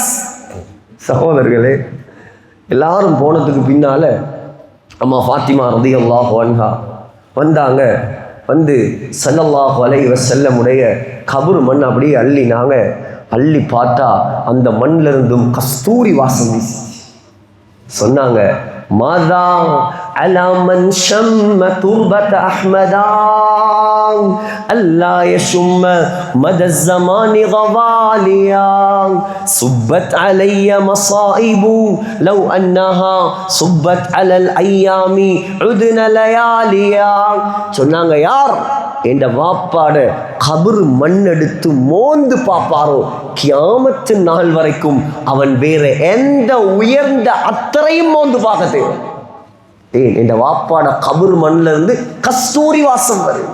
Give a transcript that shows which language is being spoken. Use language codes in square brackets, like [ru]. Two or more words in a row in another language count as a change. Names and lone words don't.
[ta] சகோதரர்களே, எல்லாரும் போனதுக்கு பின்னால அம்மா ஃபாத்திமா [ar] رضي الله عنها [ta] வந்தாங்க. வந்து [ar] صلى الله عليه وسلم [ta] கபர் மண் அப்படியே அள்ளினாங்க. அள்ளி பார்த்தா அந்த மண்ணிலிருந்தும் கஸ்தூரி வாசம் வீசி. [ar] சொன்னாங்க, மாதா على من شم تربة أحمدا ألا يشم مدى الزمان غواليا صبت علي مصائب لو أنها صبت على الأيام عدن لياليا. [ta] சொன்னாங்க, யார் என்ற வாப்பாட கபர் மண்ணெடுத்து மோந்து பார்ப்பாரோ கியாமத்து நாள் வரைக்கும் அவன் வேற எந்த உயர்ந்த அத்தரையும் மோந்து பார்க்க தேவை. என்ற வாப்பாட கபர் மண்ணில இருந்து கஸ்தூரி வாசம் வரும்.